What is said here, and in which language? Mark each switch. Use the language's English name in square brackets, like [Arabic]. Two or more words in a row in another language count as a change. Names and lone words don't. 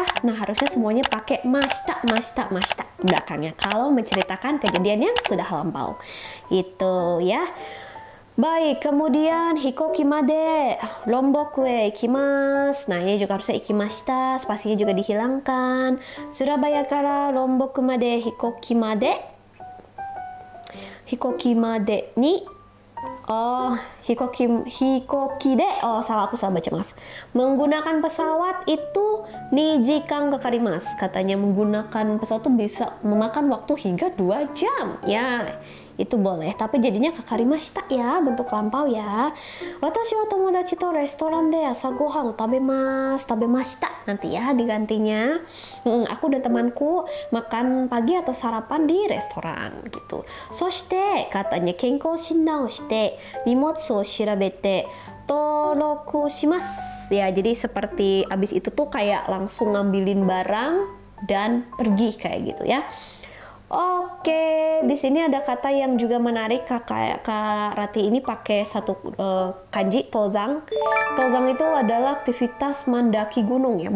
[Indonesian] Nah, harusnya semuanya pakai [Japanese] ました、ました、ました [Indonesian] belakangnya kalau menceritakan kejadian yang sudah lampau. Itu ya. Baik, kemudian [Japanese] 飛行機まで Lombok へ行きます. [Indonesian] Nah, ini juga harusnya ikimashita, spasinya juga dihilangkan. [Japanese] Surabaya kara Lombok made hikoki made ni hikoki de, [Indonesian] salah, aku salah baca, maaf. Menggunakan pesawat itu [Japanese] 二時間かかります. [Indonesian] Katanya menggunakan pesawat itu bisa memakan waktu hingga 2 jam. Ya, itu boleh, tapi jadinya kakarimashita ya, bentuk lampau ya. [Japanese] 私は友達とレストランで朝ご飯食べました [Indonesian] nanti ya digantinya. Aku dan temanku makan pagi atau sarapan di restoran gitu. [Japanese] そして katanya 健康診断をして荷物を調べて登録します. [Indonesian] Ya, jadi seperti abis itu tuh kayak langsung ngambilin barang dan pergi kayak gitu ya. Oke, di sini ada kata yang juga menarik. Kak Ratih ini pakai satu kanji, tozang. Tozang itu adalah aktivitas mendaki gunung ya.